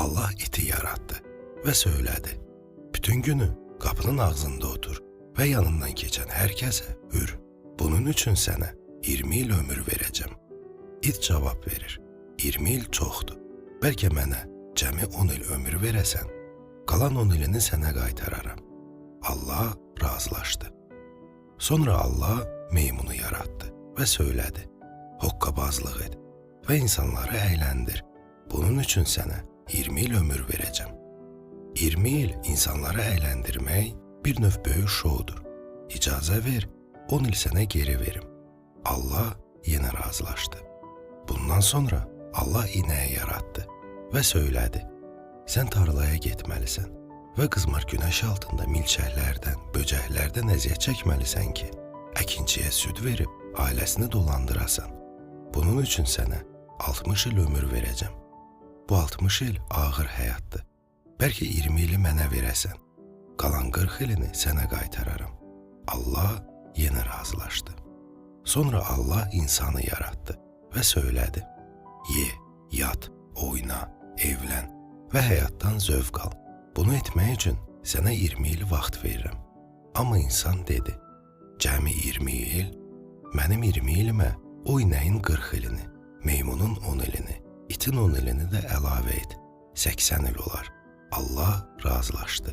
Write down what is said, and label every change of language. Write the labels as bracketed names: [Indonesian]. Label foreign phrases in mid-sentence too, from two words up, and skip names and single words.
[Turkish] Allah iti yarattı ve söyledi. Bütün günü kapının ağzında otur ve yanından geçen herkese hür. Bunun için sana 20 yıl ömür vereceğim. İt cevap verir. 20 yıl çoxdur. [Azerbaijani] Belki mənə cəmi 10 il ömür verəsən, qalan 10 ilini sənə qaytararam. Allah razılaşdı. [Turkish] Sonra Allah meymunu yarattı ve söyledi. Hokkabazlıq et ve insanları eğlendir. Bunun için sana 20 yıl ömür vereceğim. [Azerbaijani] 20 yıl insanları eğlendirmək bir növ böyük şoudur. İcazə ver, 10 il sənə geri verim. [Turkish] Allah yine razılaşdı. Bundan sonra Allah ineği yarattı ve söyledi. [Azerbaijani] Sen tarlaya getməlisən ve qızmar güneş altında milçəklərdən, böcəklərdən əziyyət çəkməlisən ki, əkinçiyə süd verib ailesini dolandırasan. [Turkish] Bunun için sənə 60 il ömür vereceğim. [Azerbaijani] Bu 60 il ağır həyatdır. Belki 20 ili mənə verəsən. Qalan 40 ilini sənə qaytararam. [Turkish] Allah yine razılaşdı. Sonra Allah insanı yarattı ve söyledi. Ye, yat, oyna, evlən ve hayattan zövq al. [Azerbaijani] Bunu etmək üçün sənə 20 il vaxt verirəm. Amma insan dedi. Cəmi 20 il, mənim 20 ilimə o inəyin 40 ilini, meymunun 10 ilini, itin 10 ilini də əlavə et. 80 il olar. Allah razılaşdı.